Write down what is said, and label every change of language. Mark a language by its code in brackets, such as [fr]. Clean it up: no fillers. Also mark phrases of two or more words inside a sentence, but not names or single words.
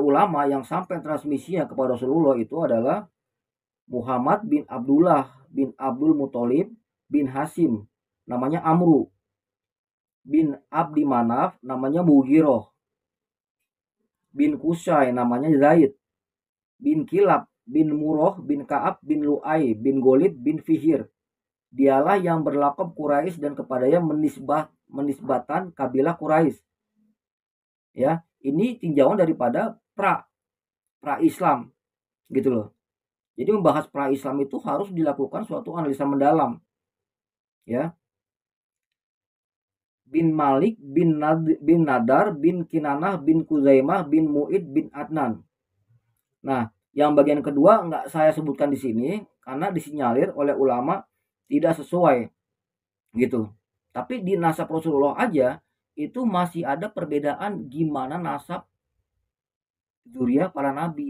[id] ulama yang sampai transmisinya kepada Rasulullah itu adalah Muhammad bin Abdullah bin Abdul Muthalib bin Hasim, namanya Amru, bin Abdi Manaf, namanya Mughirah, bin Qusay, namanya Zaid, bin Kilab, bin Murrah, bin Ka'ab, bin Lu'ay, bin Golib, bin Fihir. Dialah yang berlakab Quraisy dan kepadanya menisbatan kabilah Quraisy. Ya, ini tinjauan daripada pra Islam gitu loh. Jadi membahas pra Islam itu harus dilakukan suatu analisa mendalam. Ya. Bin Malik bin Nadar bin Kinanah bin Kuzaimah bin Mu'id bin Adnan. Nah, yang bagian kedua nggak saya sebutkan di sini karena disinyalir oleh ulama tidak sesuai gitu. Tapi di nasab Rasulullah aja itu masih ada perbedaan gimana nasab zuriyah para nabi.